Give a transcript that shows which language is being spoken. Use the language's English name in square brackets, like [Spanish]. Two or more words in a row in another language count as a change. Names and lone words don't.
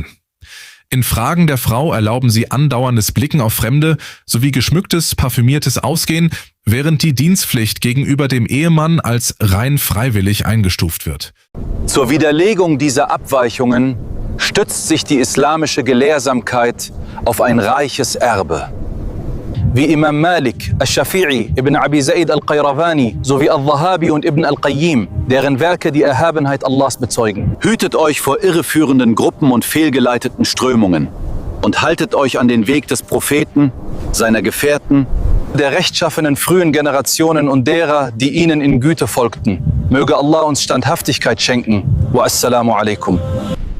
[German] In Fragen der Frau erlauben sie andauerndes Blicken auf Fremde sowie geschmücktes, parfümiertes Ausgehen, während die Dienstpflicht gegenüber dem Ehemann als rein freiwillig eingestuft wird. Zur Widerlegung dieser Abweichungen stützt sich die islamische Gelehrsamkeit auf ein reiches Erbe. Wie Imam Malik, al-Shafi'i, Ibn Abi Zaid al-Qayrawani sowie al-Dhahabi und Ibn al-Qayyim, deren Werke die Erhabenheit Allahs bezeugen. Hütet euch vor irreführenden Gruppen und fehlgeleiteten Strömungen und haltet euch an den Weg des Propheten, seiner Gefährten, der rechtschaffenen frühen Generationen und derer, die ihnen in Güte folgten. Möge Allah uns Standhaftigkeit schenken. [Arabic] والسلام عليكم.